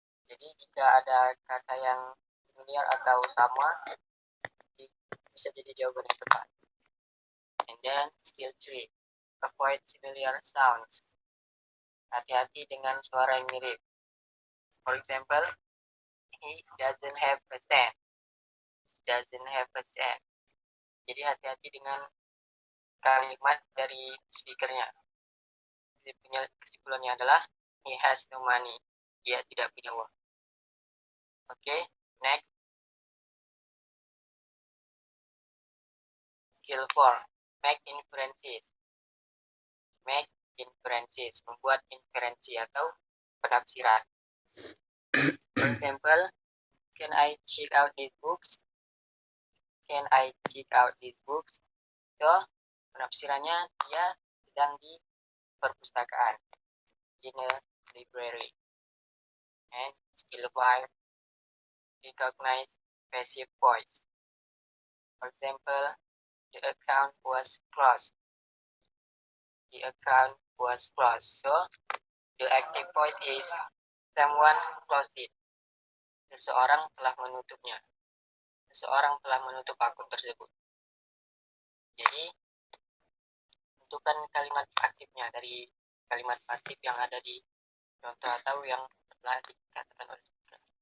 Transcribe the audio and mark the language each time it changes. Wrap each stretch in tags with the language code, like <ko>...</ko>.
<id>Jadi jika ada kata yang similar atau sama, bisa jadi jawaban yang tepat.</id> <en>And then skill 3. Avoid similar sounds.</en> <id>Hati-hati dengan suara yang mirip.</id> <en>For example, he doesn't have a cent. Doesn't have a cent.</en> <id>Jadi hati-hati dengan kalimat dari speakernya. Kesimpulannya adalah</id> <en>he has no money.</en> <id>Dia tidak punya uang. Okay, next.</id> <en>Skill 4. Make inferences. Make inferences.</en> <id>Membuat inferensi atau penafsiran.</id> <en>For example, can I check out these books? Can I check out these books? So,</en> <id>penafsirannya dia sedang di perpustakaan.</id> <en>In a library. And skill 5. Recognize passive voice. For example, the account was closed. The account was closed. So, the active voice is someone closed it.</en> <id>Seseorang telah menutupnya. Seseorang telah menutup akun tersebut. Jadi, tentukan kalimat aktifnya dari kalimat pasif yang ada di contoh atau yang telah dikatakan oleh kita.</id>